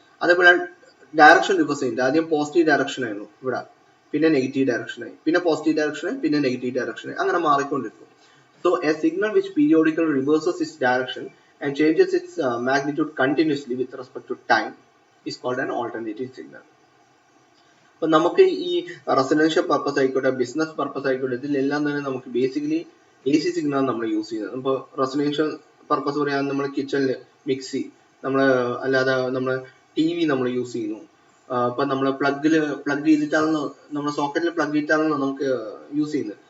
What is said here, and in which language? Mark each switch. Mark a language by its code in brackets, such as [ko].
[ml] അതേപോലെ direction reverse ചെയ്യുന്നുണ്ട്. ആദ്യം പോസിറ്റീവ് ഡയറക്ഷൻ ആയിരുന്നു ഇവിടെ, പിന്നെ നെഗറ്റീവ് ഡയറക്ഷനായി, പിന്നെ പോസിറ്റീവ് ഡയറക്ഷനായി, പിന്നെ നെഗറ്റീവ് ഡയറക്ഷനായി, അങ്ങനെ മാറിക്കൊണ്ടിരിക്കും. [en] So a signal which periodical reverses its direction and changes its magnitude continuously with respect to time is called an alternating signal. [ml] അപ്പൊ നമുക്ക് ഈ റെസിഡൻഷ്യൽ പർപ്പസ് ആയിക്കോട്ടെ, ബിസിനസ് പർപ്പസ് ആയിക്കോട്ടെ, ഇതിലെല്ലാം തന്നെ നമുക്ക് ബേസിക്കലി AC സിഗ്നലാണ് നമ്മൾ യൂസ് ചെയ്യുന്നത്. ഇപ്പോൾ റെസിഡൻഷ്യൽ പർപ്പസ് പറയാൻ നമ്മൾ കിച്ചണിൽ മിക്സി, നമ്മൾ അല്ലാതെ നമ്മൾ TV നമ്മൾ യൂസ് ചെയ്യുന്നു. ഇപ്പൊ നമ്മൾ പ്ലഗ് ചെയ്തിട്ടാണല്ലോ, നമ്മുടെ സോക്കറ്റിൽ പ്ലഗ് ചെയ്തിട്ടാണല്ലോ നമുക്ക് യൂസ് ചെയ്യുന്നത്.